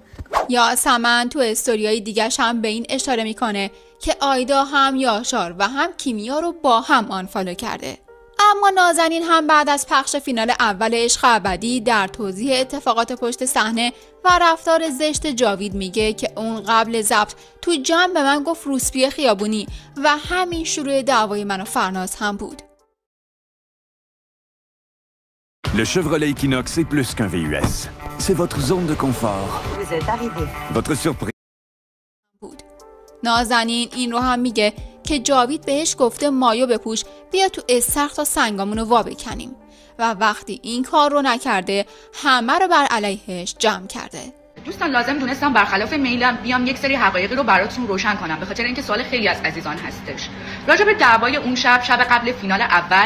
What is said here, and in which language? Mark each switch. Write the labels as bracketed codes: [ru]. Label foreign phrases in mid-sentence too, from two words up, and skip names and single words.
[fa] یاسمن تو استوریای دیگه‌ش هم به این اشاره میکنه که آیدا هم یاشار و هم کیمیا رو با هم آنفالو کرده. اما نازنین هم بعد از پخش فینال اول عشق ابدی در توضیح اتفاقات پشت صحنه و رفتار زشت جاوید میگه که اون قبل ضبط تو جمع به من گفت روسپی خیابونی و همین شروع دعوای من و فرناز هم بود. [fr] Le Chevrolet Equinox est plus qu'un VUS. C'est votre zone de confort. Vous êtes arrivé. Votre surprise. [fa] نازنین این رو هم میگه که جاوید بهش گفته مایو بپوش بیا تو استخر تا سنگامونو وا بکنیم و وقتی این کار رو نکرده همه رو بر علیهش جمع کرده. دوستان لازم دونستم برخلاف میلم بیام یک سری حقایقی رو براتون روشن کنم، به خاطر اینکه سوال خیلی از عزیزان هستش راجع به دعوای اون شب قبل فینال اول.